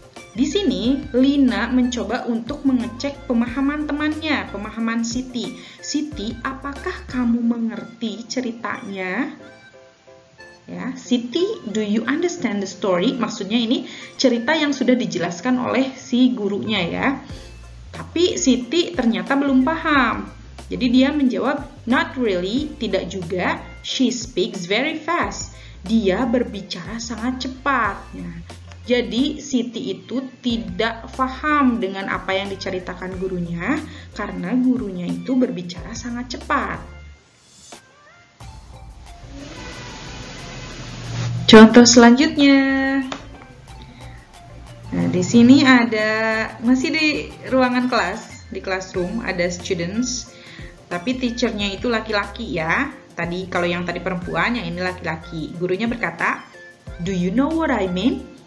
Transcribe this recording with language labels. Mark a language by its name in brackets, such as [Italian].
[Indonesian] Di sini, Lina mencoba untuk mengecek pemahaman temannya, pemahaman Siti. "Siti, apakah kamu mengerti ceritanya?" [English] Ya, "Siti, do you understand the story?" [Indonesian] Maksudnya ini cerita yang sudah dijelaskan oleh si gurunya ya. Tapi Siti ternyata belum paham. Jadi dia menjawab, [English] "Not really, [Indonesian] tidak juga. [English] She speaks very fast." [Indonesian] Dia berbicara sangat cepat. Ya. Jadi Siti itu tidak paham dengan apa yang diceritakan gurunya karena gurunya itu berbicara sangat cepat. Contoh selanjutnya. Nah, di sini masih di ruangan kelas, di classroom ada students, tapi teachernya itu laki-laki ya. Tadi kalau yang tadi perempuan, yang ini laki-laki. Gurunya berkata, [English] "Do you know what I mean?